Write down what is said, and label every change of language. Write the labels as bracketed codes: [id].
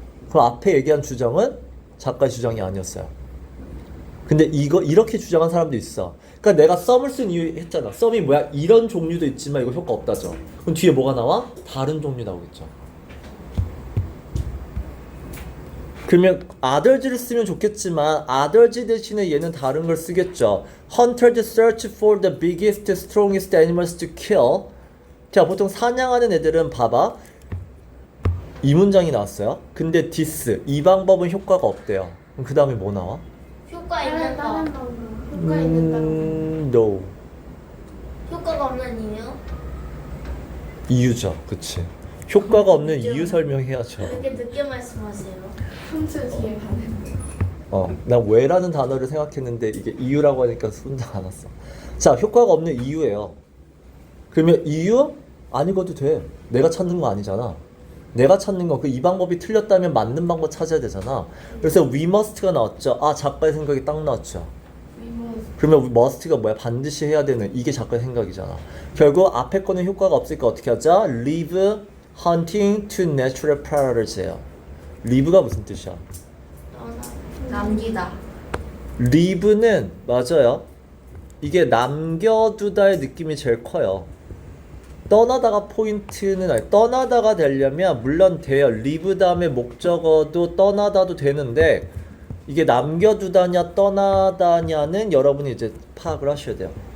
[ko] 그럼 앞에 얘기한 주장은 작가의 주장이 아니었어요. 근데 이렇게 주장한 사람도 있어. 그러니까 내가 썸을 쓴 이유 했잖아. 썸이 뭐야? 이런 종류도 있지만 이거 효과 없다죠. 그럼 뒤에 뭐가 나와? 다른 종류 나오겠죠. 그러면 others를 쓰면 좋겠지만 others 대신에 얘는 다른 걸 쓰겠죠. [en] Hunters search for the biggest, strongest animals to kill. [ko] 자, 보통 사냥하는 애들은 봐봐. 이 문장이 나왔어요. 근데 this, 이 방법은 효과가 없대요. 그럼 그 다음에 뭐 나와? 효과 있는 거. 다른 방법. 효과 있는 다른 [en] No. [ko] 효과가 없는 이유? 이유죠. 그치. 효과가 없는 이유 설명해야죠. 이렇게 늦게 말씀하세요. 폰트 뒤에 가는. 난 왜라는 단어를 생각했는데 이게 이유라고 하니까 혼자 안 왔어. 자, 효과가 없는 이유예요. 그러면 이유? 안 읽어도 돼. 내가 찾는 거 아니잖아. 내가 찾는 거, 이 방법이 틀렸다면 맞는 방법 찾아야 되잖아. 그래서 we must가 나왔죠. 작가의 생각이 딱 나왔죠. 그러면 must가 뭐야? 반드시 해야 되는, 이게 작가의 생각이잖아. 결국 앞에 거는 효과가 없으니까 어떻게 하자? [en] leave hunting to natural preyators예요. [ko] leave가 무슨 뜻이야? 남기다. leave는 맞아요. 이게 남겨두다의 느낌이 제일 커요. 떠나다가 포인트는 아니, 떠나다가 되려면 물론 돼요. leave 다음에 목적어도 떠나다도 되는데 이게 남겨두다냐 떠나다냐는 여러분이 이제 파악을 하셔야 돼요.